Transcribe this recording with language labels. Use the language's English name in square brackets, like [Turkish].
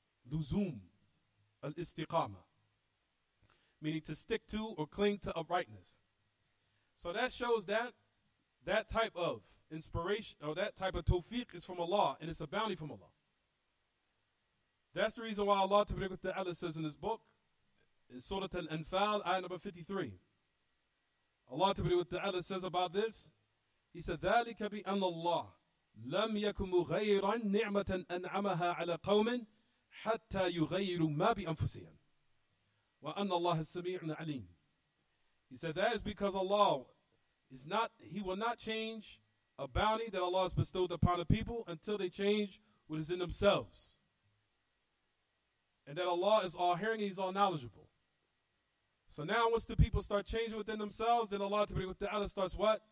[Arabic] Luzum al-istiqama. [English] Meaning to stick to or cling to uprightness. So that shows that type of inspiration or that type of tawfiq is from Allah, and it's a bounty from Allah. That's the reason why Allah Ta'ala says in his book, in Surah Al-Anfal, ayah number 53. Allah Ta'ala says about this, he said, [Arabic] ذَلِكَ بِأَنَّ اللَّهَ لَمْ يَكُ مُغَيِّرًا نِعْمَةً أَنْعَمَهَا عَلَى قَوْمٍ حَتَّى يُغَيِّرُوا مَا بِأَنفُسِهِمْ وَأَنَّ اللَّهَ السَّمِيعٌ عَلِيمٌ. [English] He said that is because Allah he will not change a bounty that Allah has bestowed upon the people until they change what is in themselves. And that Allah is all hearing and He's all knowledgeable. So now once the people start changing within themselves, then Allah Ta'ala starts what?